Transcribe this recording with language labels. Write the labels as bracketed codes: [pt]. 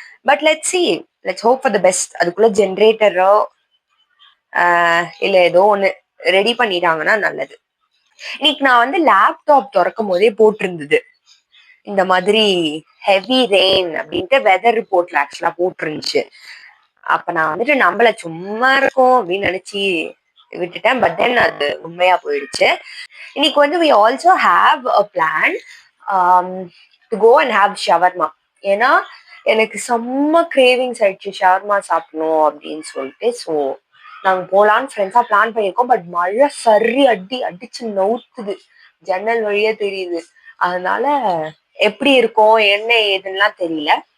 [en] But let's hope for the best. [ta] அதுக்குள்ள ஜென்ரேட்டரோ இல்ல ஏதோ ஒண்ணு ரெடி பண்ணிட்டாங்கன்னா நல்லது. இன்னைக்கு நான் வந்து லேப்டாப் திறக்கும் போதே போட்டிருந்தது இந்த மாதிரி ஹெவி ரெயின் அப்படின்ட்டு வெதர் ரிப்போர்ட்ல ஆக்சுவலா போட்டிருந்துச்சு. அப்ப நான் வந்துட்டு நம்மள சும்மா இருக்கும் அப்படின்னு நினைச்சு விட்டுட்டேன். பட் தென் அது உண்மையா போயிடுச்சு. இன்னைக்கு வந்து [en] we also have a plan to go and have shawarma. [ta] ஏன்னா எனக்கு செம்ம கிரேவிங்ஸ் ஆயிடுச்சு ஷவர்மா சாப்பிடணும் அப்படின்னு சொல்லிட்டு. ஸோ நாங்க போலான்னு ஃப்ரெண்ட்ஸா பிளான் பண்ணியிருக்கோம். பட் மழை அடிச்சு நவுத்துது, ஜன்னல் வழியா தெரியுது. அதனால எப்படி இருக்கும் என்ன ஏதுன்னுலாம் தெரியல.